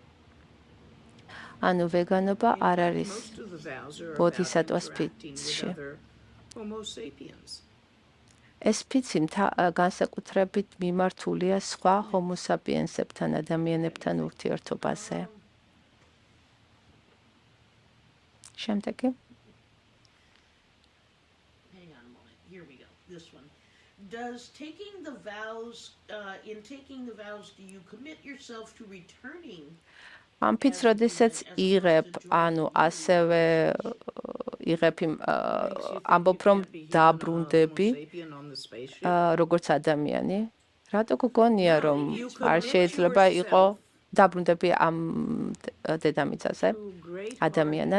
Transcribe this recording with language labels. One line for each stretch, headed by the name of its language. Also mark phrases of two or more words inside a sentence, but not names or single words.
Georgian: ანუ ვეგანობა არ არის ბოდჰისატვას ფიცში. ეს ფიცი განსაკუთრებით მიმართულია სხვა ჰომო საპიენსებთან ადამიანებთან ურთიერთობაზე. შემდეგი
English: Hang on a moment. Here we go. This one. Does taking the vows, in taking the vows, do you commit yourself to returning?
Georgian: ამ ფიცს როდესაც იღებ, ანუ ასევე იღებ ამბობ რომ დაბრუნდები როგორც ადამიანი. რატო გგონია რომ არ შეიძლება იყო დაბრუნდები ამ დედამიწაზე ადამიანად?